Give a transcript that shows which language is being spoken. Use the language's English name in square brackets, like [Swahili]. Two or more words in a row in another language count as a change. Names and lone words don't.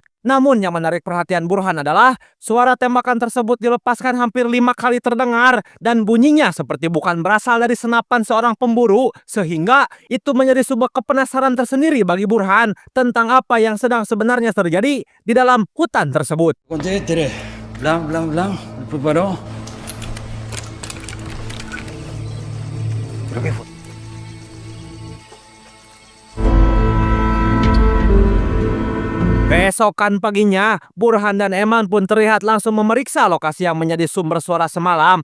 [Indonesian] Namun yang menarik perhatian Burhan adalah suara tembakan tersebut dilepaskan hampir 5 kali terdengar dan bunyinya seperti bukan berasal dari senapan seorang pemburu, sehingga itu menjadi sebuah kepenasaran tersendiri bagi Burhan tentang apa yang sedang sebenarnya terjadi di dalam hutan tersebut. Blanc, blanc, blanc, preparó. Keesokan paginya, Burhan dan Eman pun terlihat langsung memeriksa lokasi yang menjadi sumber suara semalam.